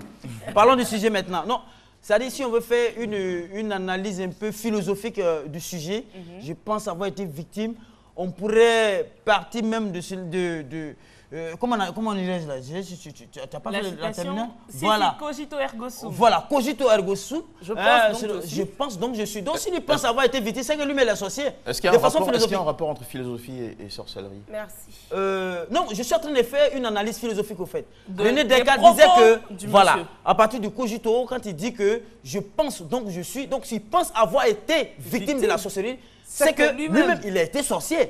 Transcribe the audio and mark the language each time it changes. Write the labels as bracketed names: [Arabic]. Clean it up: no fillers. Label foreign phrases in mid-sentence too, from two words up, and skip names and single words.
[French] Parlons du sujet maintenant. Non, c'est-à-dire, si on veut faire une analyse un peu philosophique du sujet, je pense avoir été victime. On pourrait partir même comment on dirait là? Tu n'as pas fait la terminale? Voilà. [Latin] Cogito ergo sum. Voilà, cogito ergo sum. [French] Je pense donc je suis. Donc s'il pense avoir été victime, c'est que lui-même est associé. Est-ce qu'il y a un rapport entre philosophie et sorcellerie? Merci. Non, je suis en train de faire une analyse philosophique au fait. René Descartes disait que, voilà, à partir du cogito, quand il dit que je pense donc je suis, donc s'il pense avoir été victime de la sorcellerie, c'est que lui-même il a été sorcier.